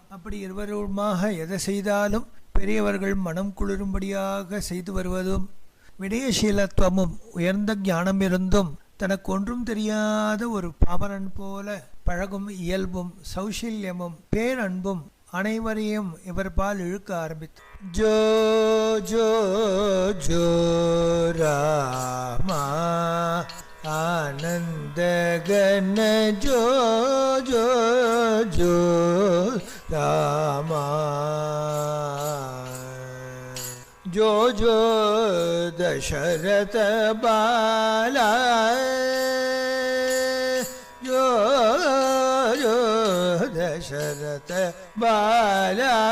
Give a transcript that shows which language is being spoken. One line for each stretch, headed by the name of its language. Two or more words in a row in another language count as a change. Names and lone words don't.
Tamil: அப்படி இருவருமாக எதை செய்தாலும் பெரியவர்கள் மனம் குளிரும்படியாக செய்து வருவதும் விடயசீலத்துவமும் உயர்ந்த ஞானம் இருந்தும் தனக்கு ஒன்றும் தெரியாத ஒரு பாமரன் போல பழகும் இயல்பும் சௌஷல்யமும் பேரன்பும் அனைவரையும் இவர் பால் இழுக்க ஆரம்பித்து
Sanskrit: जो जो जो रामा आनन्द घन जो जो जो रामा जो जो दशरथ बाला जो जो दशरथ बाला